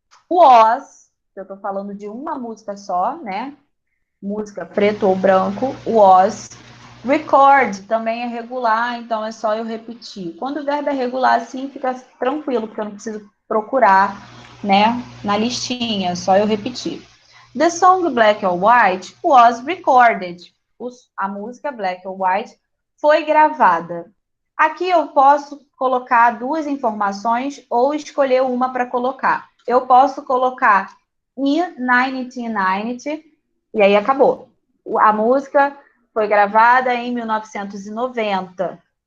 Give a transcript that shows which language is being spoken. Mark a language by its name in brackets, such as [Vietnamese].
[Portuguese] Was, eu tô falando de uma música só, né? Música preto ou branco, was. Record também é regular, então é só eu repetir. Quando o verbo é regular, assim, fica tranquilo, porque eu não preciso procurar, né, na listinha, é só eu repetir. [English] The song Black or White was recorded. [Portuguese] A música Black or White foi gravada. Aqui eu posso colocar duas informações ou escolher uma para colocar. Eu posso colocar in 1990 e aí acabou. A música foi gravada em 1990.